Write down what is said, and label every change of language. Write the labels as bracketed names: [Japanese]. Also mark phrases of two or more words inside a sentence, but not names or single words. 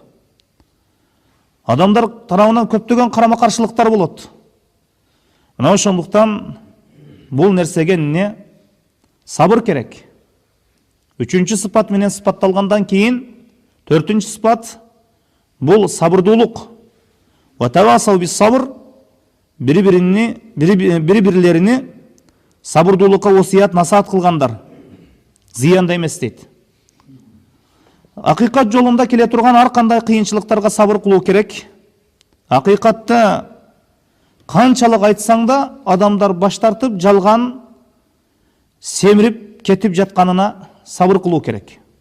[Kyrgyz] Адамдар тарабынан көптөгөн карама-каршылыктар болот. Мына ошондуктан бул нерсеге сабыр керек. Үчүнчү сыпат менен сыпатталгандан кийин, төртүнчү сыпат бул сабырдуулук. [Arabic] وَتَوَاصَوْا بِالصَّبْرِ, [Kyrgyz] бири-бирлерини сабырдуулукка осуят насаат кылгандар. Зыянда эмес дейт. Акыйкат жолунда келе турган ар кандай кыйынчылыктарга сабыр кылуу керек. Акыйкатты канчалык айтсаң да, адамдар баш тартып, жалган семирип кетип жатканына сабыр кылуу керек.